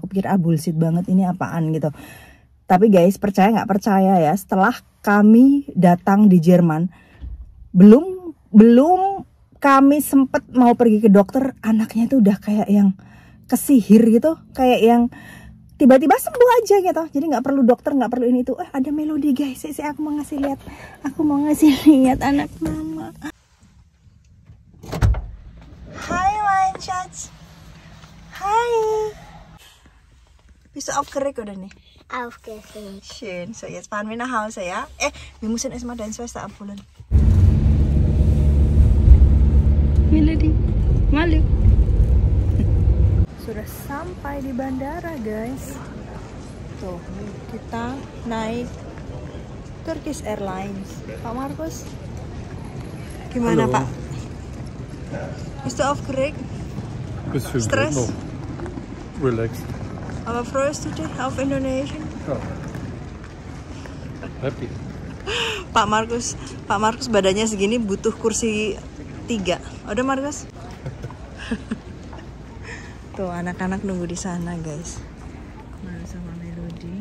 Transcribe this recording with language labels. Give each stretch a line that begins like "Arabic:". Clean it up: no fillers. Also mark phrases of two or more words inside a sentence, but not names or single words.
Indonesian: Aku pikir bullshit banget, ini apaan gitu. Tapi guys, percaya nggak percaya ya, setelah kami datang di Jerman, belum kami sempet mau pergi ke dokter, anaknya tuh udah kayak yang kesihir gitu, kayak yang tiba-tiba sembuh aja gitu. Jadi nggak perlu dokter, nggak perlu ini tuh. Ada Melody guys. Aku mau ngasih lihat anak mama. Hai Manchats. Hai.
German: Bist du aufgeregt oder nicht? Aufgeregt. Schön. So, jetzt fahren wir nach Hause, ja? Wir müssen erstmal deine Schwester abholen.
Indonesian: Melody, malu. Sudah sampai di bandara guys. Tuh, kita naik Turkish Airlines. Pak Markus, gimana Halo. Pak?
German: Bist du aufgeregt? Bisschen Stress?
English: no. Relaxed.
German: Aber freust du dich auf Indonesia? Ja. Happy.
Indonesian: Pak Markus badannya segini butuh kursi 3. Udah Markus? Tuh anak-anak nunggu di sana guys, sama Melody.